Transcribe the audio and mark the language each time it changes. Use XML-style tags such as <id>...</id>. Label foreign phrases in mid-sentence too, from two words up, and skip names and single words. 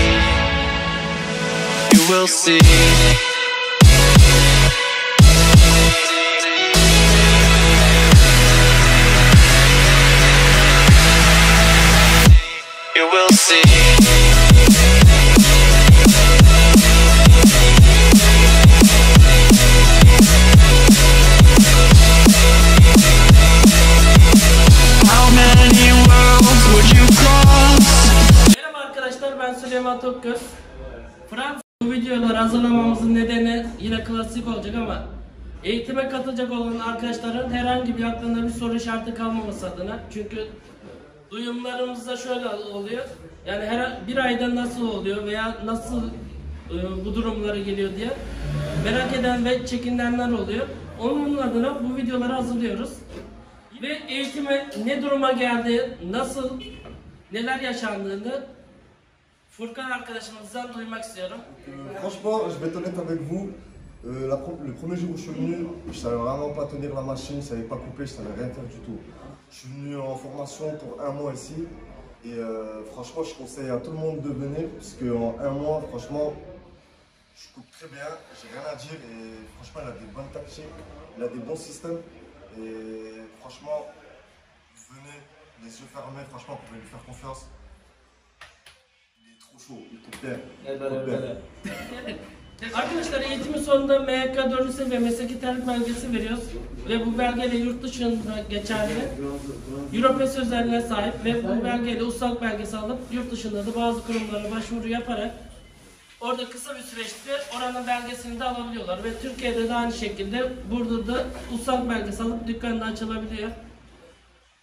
<en>You will see. You will see. How many worlds would you cross?</en> <tr>Merhaba arkadaşlar, ben Süleyman Tokgöz. Fransa. Bu videoları hazırlamamızın nedeni yine klasik olacak ama eğitime katılacak olan arkadaşların herhangi bir aklında bir soru işareti kalmaması adına. Çünkü duyumlarımızda şöyle oluyor. Yani her bir ayda nasıl oluyor veya nasıl bu durumlara geliyor diye merak eden ve çekinenler oluyor. Onun adına bu videoları hazırlıyoruz. Ve eğitime ne duruma geldi, nasıl, neler yaşandığını Furkan arkadaşımızdan duymak istiyorum.</tr> <fr>Franchement, je vais être honnête avec vous. Le premier jour où je suis venu, je savais vraiment pas tenir la machine, je savais pas couper, je savais rien faire du tout. Je suis venu en formation pour 1 mois ici et franchement, je conseille à tout le monde de venir parce qu'en 1 mois, franchement, je coupe très bien, j'ai rien à dire et franchement, il a des bonnes tactiques, il a des bons systèmes et franchement, venez les yeux fermés, franchement, vous pouvez lui faire confiance. Il est trop chaud, il coupe bien. Coupe bien.</fr> <tr>Arkadaşlar eğitimin sonunda MYK dönüşüm ve mesleki tercih belgesi veriyoruz ve bu belgeyle yurt dışında geçerli Europes özelliğine sahip ve bu belgeyle ustalık belgesi alıp yurt dışında da bazı kurumlara başvuru yaparak orada kısa bir süreçte oranın belgesini de alabiliyorlar ve Türkiye'de de aynı şekilde burada da ustalık belgesi alıp dükkanı da açılabiliyor.</tr>